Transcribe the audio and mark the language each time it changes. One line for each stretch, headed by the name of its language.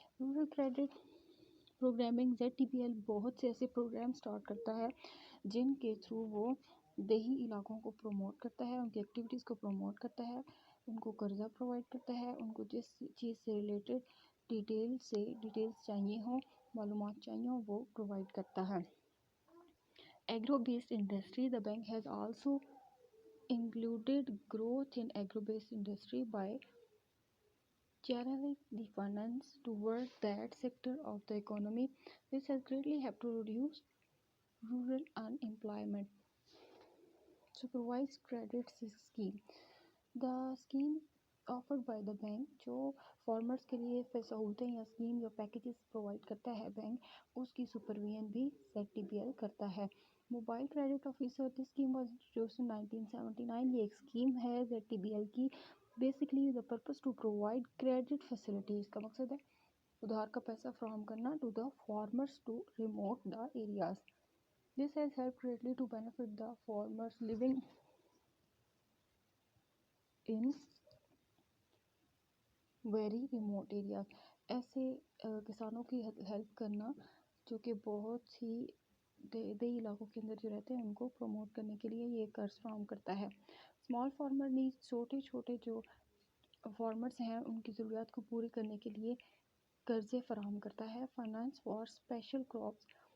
Urdu: Rural credit programming. ZTBL بہت سے ایسے پروگرام سٹارٹ کرتا ہے جن کے تھرو وہ دیہی علاقوں کو پروموٹ کرتا ہے، ان کی ایکٹیویٹیز کو پروموٹ کرتا ہے، ان کو قرضہ پرووائڈ کرتا ہے، ان کو جس چیز سے ریلیٹڈ ڈیٹیلز چاہیے ہوں، معلومات چاہیے ہوں، وہ پرووائڈ کرتا ہے.
English: Agro based industry. The bank has also included growth in agro-based industry by channeling the finance toward that sector of the economy. This has greatly helped to reduce rural unemployment. Supervised credit scheme. The scheme offered by the bank
Urdu: جو farmers کے لیے سہولتیں یا scheme یا packages provide کرتا ہے bank, اس کی supervision بھی ZTBL کرتا ہے.
English: Mobile credit officer. This scheme was introduced in 1979.
Urdu: یہ ایک اسکیم ہے ZTBL کی.
English: Basically the purpose to provide credit facility.
Urdu: اس کا مقصد ہے ادھار کا پیسہ فراہم کرنا
English: To the farmers to remote the areas. This has help greatly to benefit the farmers living in very remote areas,
Urdu: ایسے کسانوں کی ہیلپ کرنا جو کہ بہت ہی دیہی علاقوں کے اندر جو رہتے ہیں ان کو پروموٹ کرنے کے لیے یہ قرض فراہم کرتا ہے۔ اسمال فارمر نیز، چھوٹے چھوٹے جو فارمرز ہیں ان کی ضروریات کو پوری کرنے کے لیے قرضے فراہم کرتا ہے۔
English: finance for special crops,